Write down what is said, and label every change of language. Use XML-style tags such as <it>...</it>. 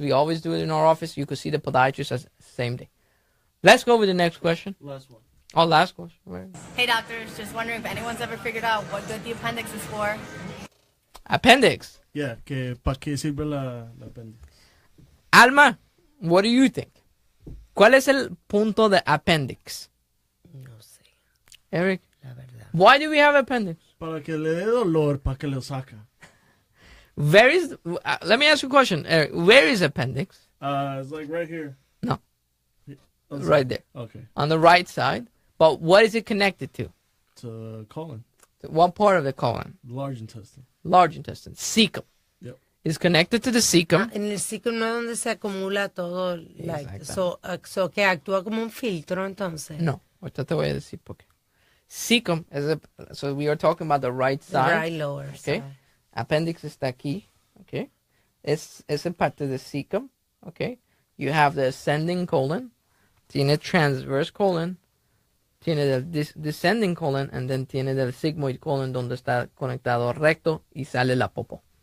<en>We always do it in our office. You could see the podiatrist as same day. Let's go with the next question. Last one. Oh, last question. Where? Hey doctors, just wondering if anyone's ever figured out what good the appendix is for. Appendix.</en> <es>Yeah, ¿para qué sirve la appendix?</es> <en>Alma, what do you think?</en> <es>¿Cuál es el punto de appendix? No sé.</es> <en>Eric?</en> <es>La verdad.</es> <en>Why do we have appendix?</en> <es>Para que le dé dolor, para que lo saca.</es> <en>Let me ask you a question, Eric. Where is appendix? It's like right here. No. Right there. Okay. On the right side. But what is it connected to? To colon. What part of the colon? Large intestine. Large intestine. Cecum. Yep. It's connected to the cecum.</en> <es>En el cecum no es donde se acumula todo. So que actúa como un filtro, entonces. No. Ahorita te voy a decir por qué.</es> <en>Cecum so we are talking about the right side. The right lower okay. side.</en> <es>Appendix está aquí. Okay. es en parte del cecum, okay?</es> <en>You have the ascending colon, tiene transverse colon, tiene del descending colon, and then tiene del sigmoid colon</en> <es>donde está conectado recto y sale la popo.</es>